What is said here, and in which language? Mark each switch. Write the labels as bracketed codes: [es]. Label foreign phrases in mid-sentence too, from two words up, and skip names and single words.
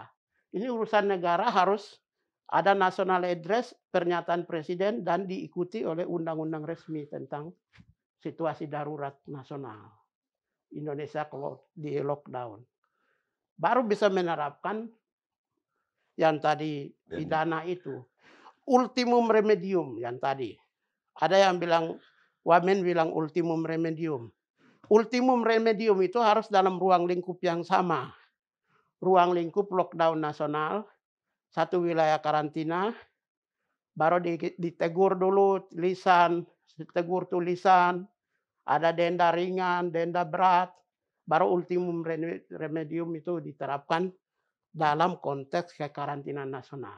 [id] Ini urusan negara, harus ada [en] national address, [id] pernyataan presiden, dan diikuti oleh undang-undang resmi tentang situasi darurat nasional. Indonesia kalau di lockdown. Baru bisa menerapkan yang tadi pidana itu. [la] Ultimum remedium [id] yang tadi. Ada yang bilang, Wamen bilang [la] ultimum remedium. Ultimum remedium [id] itu harus dalam ruang lingkup yang sama. Ruang lingkup lockdown nasional, satu wilayah karantina, baru ditegur dulu tulisan, ada denda ringan, denda berat, baru [la] ultimum remedium [id] itu diterapkan dalam konteks kekarantinaan nasional.